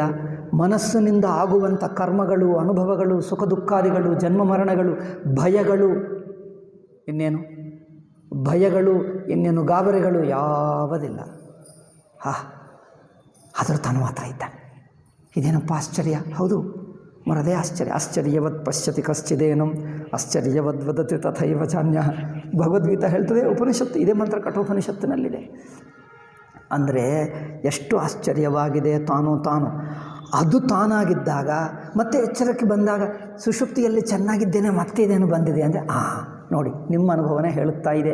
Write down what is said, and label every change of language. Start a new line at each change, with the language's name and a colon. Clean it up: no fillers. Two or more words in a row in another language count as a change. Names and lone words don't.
Kannada: ಮನಸ್ಸಿನಿಂದ ಆಗುವಂಥ ಕರ್ಮಗಳು, ಅನುಭವಗಳು, ಸುಖ ದುಃಖಾದಿಗಳು, ಜನ್ಮ ಮರಣಗಳು, ಭಯಗಳು, ಇನ್ನೇನು ಗಾಬರಿಗಳು ಯಾವುದಿಲ್ಲ. ಆದರೂ ತಾನು ಮಾತ್ರ ಇದ್ದಾನೆ. ಇದೇನಪ್ಪ ಆಶ್ಚರ್ಯ! ಹೌದು, ಮರದೇ ಆಶ್ಚರ್ಯ.
Sanskrit: ಆಶ್ಚರ್ಯವದ್ ಪಶ್ಯತಿ ಕಶ್ಚಿದೇನಂ ಆಶ್ಚರ್ಯವದ್ ವದತಿ ತಥೈವ ಚಾನ್ಯ.
Kannada: ಭಗವದ್ಗೀತಾ ಹೇಳ್ತದೆ, ಉಪನಿಷತ್ತು, ಇದೇ ಮಂತ್ರ ಕಠೋಪನಿಷತ್ತಿನಲ್ಲಿದೆ. ಅಂದರೆ ಎಷ್ಟು ಆಶ್ಚರ್ಯವಾಗಿದೆ. ತಾನು ಅದು ತಾನಾಗಿದ್ದಾಗ ಮತ್ತೆ ಎಚ್ಚರಕ್ಕೆ ಬಂದಾಗ ಸುಷುಪ್ತಿಯಲ್ಲಿ ಚೆನ್ನಾಗಿದ್ದೇನೆ, ಮತ್ತೆ ಇದೇನು ಬಂದಿದೆ ಅಂದರೆ ನೋಡಿ, ನಿಮ್ಮ ಅನುಭವನೇ ಹೇಳುತ್ತಾ ಇದೆ.